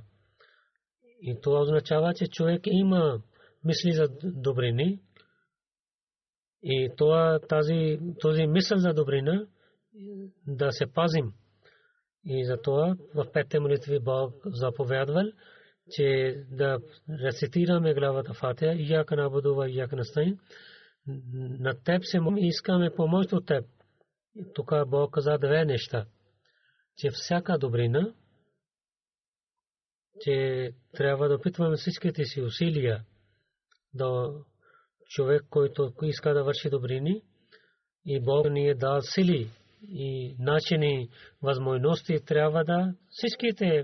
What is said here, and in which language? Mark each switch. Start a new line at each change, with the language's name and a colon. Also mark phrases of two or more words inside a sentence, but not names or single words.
Bulgarian: И това означава, че човек има мисли за добрини и този мисъл за добрина да се пазим. И затова в петте молитви Бог заповядвал, че да рецитираме главата Фатиха,
Arabic: إياك نعبد وإياك نستعين.
Bulgarian: На теб се искаме помощ от теб. Тук Бог каза две неща, че всяка добрина, че трябва да опитваме всичките си усилия да човек, който иска да върши добрини, и Бог ни е дал сили и начини, възможности, трябва да всичките.